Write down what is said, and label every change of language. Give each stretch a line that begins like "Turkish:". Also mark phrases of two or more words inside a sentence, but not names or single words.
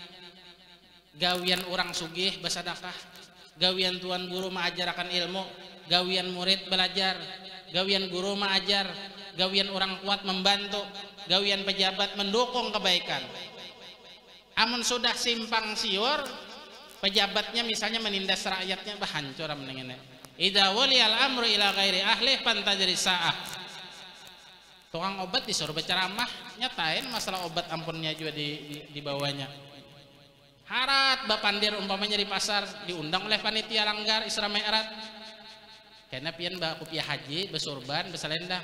Banjar: Gawian orang sugih bersedekah, gawian tuan guru mengajarkan ilmu, gawian murid belajar, gawian guru mengajar, gawian orang kuat membantu, gawian pejabat mendukung kebaikan. Amun sudah simpang siur, pejabatnya misalnya menindas rakyatnya hancur menengene.
Arabic: إذا ولي الأمر إلى غير أهل فانتظر الساعة.
Banjar: Tukang obat disuruh berceramah, nyatain masalah obat ampunnya juga di bawahnya. Harat bapandir umpamanya di pasar diundang oleh panitia langgar Isra Mi'raj. Karena pian baku piah haji, besurban, beselendang.